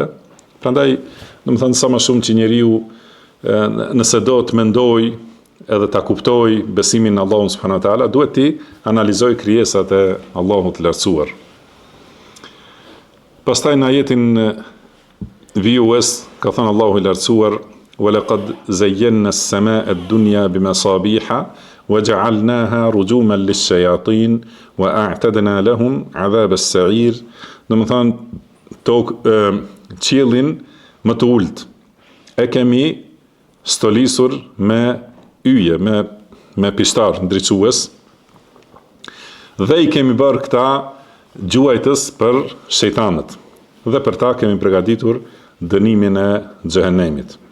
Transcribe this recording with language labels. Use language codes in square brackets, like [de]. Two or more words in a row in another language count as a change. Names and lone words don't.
[sq] Prandaj, do të thënë, sa më shumë që njeriu nëse do të mendoj edhe ta kuptoj besimin në Allahun [ar] سبحانه وتعالى, [sq] duhet ti analizoj krijesat e Allahut të lartësuar. Pastaj në ajetin vijues ka thënë Allahu i lartësuar: [ar] "ولقد زينا السماء الدنيا بمصابيح وجعلناها رجوما للشياطين وأعتدنا لهم عذاب السعير." [sq] Do të thënë, qiellin më të ulët e kemi stolisur me yje, me pishtar ndriçues, dhe i kemi bërë këta gjuajtës për shejtanët, dhe për ta kemi përgatitur dënimin e xhehenemit.